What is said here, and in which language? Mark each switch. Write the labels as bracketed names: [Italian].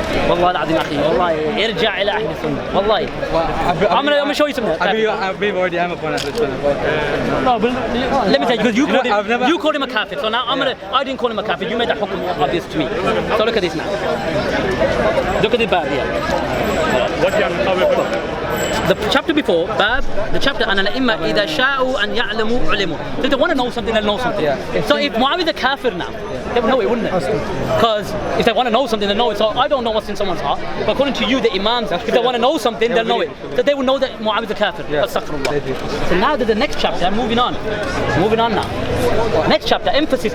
[Arabic] والله العظيم أخي والله ارجع إلى أهل السنة والله I'm gonna show you something. [English] I believe already I'm upon Ahl Sunnah. No, but let me tell you, because you called him a kafir. So now I didn't call him a kafir. You made that hukm obvious to me. So look at this now. Look at the bab here. The chapter before, bab, the chapter أن الأئمة إذا شاءوا أن يعلموا علموا. So if they want to know something, they'll know something. So if Muawiyah is a kafir now, they would know it, wouldn't they? Because if they want to know something, they'll know it. So I don't know what's in someone's heart. But according to you, the imams, if they want to know something, they'll know it. So they will know that Muawiyah is a kafir. Astaghfirullah. So now there's the next chapter. I'm moving on. Now. Next chapter, emphasis.